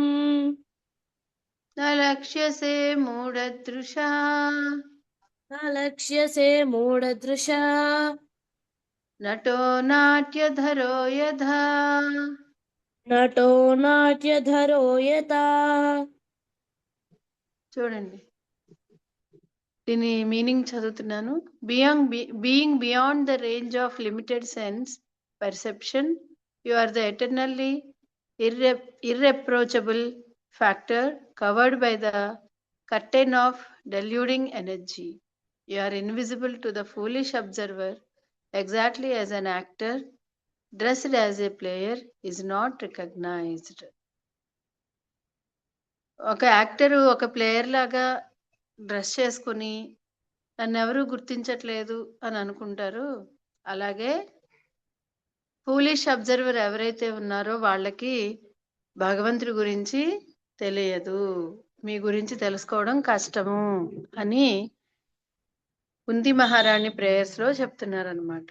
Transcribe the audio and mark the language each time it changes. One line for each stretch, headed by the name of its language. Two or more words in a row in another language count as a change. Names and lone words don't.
Sanskrit: न लक्ष्यसे मूढदृशा न लक्ष्यसे मूढदृशा नटो नाट्यधरो यथा नटो नाट्यधरो यथा
Telugu: చూడండి దీని మీనింగ్ చదువుతున్నాను.
English: Being beyond the range of limited sense perception, you are the eternally irreproachable factor covered by the curtain of deluding energy. You are invisible to the foolish observer, exactly as an actor dressed as a player is not recognized.
Telugu: ఒక యాక్టర్ ఒక ప్లేయర్ లాగా డ్రెస్ చేసుకుని నన్ను ఎవరు గుర్తించట్లేదు అని అనుకుంటారు. అలాగే
English: foolish observer
Telugu: ఎవరైతే ఉన్నారో వాళ్ళకి భగవంతుడి గురించి తెలియదు, మీ గురించి తెలుసుకోవడం కష్టము అని కుంతి మహారాణి ప్రేయర్స్ లో చెప్తున్నారనమాట.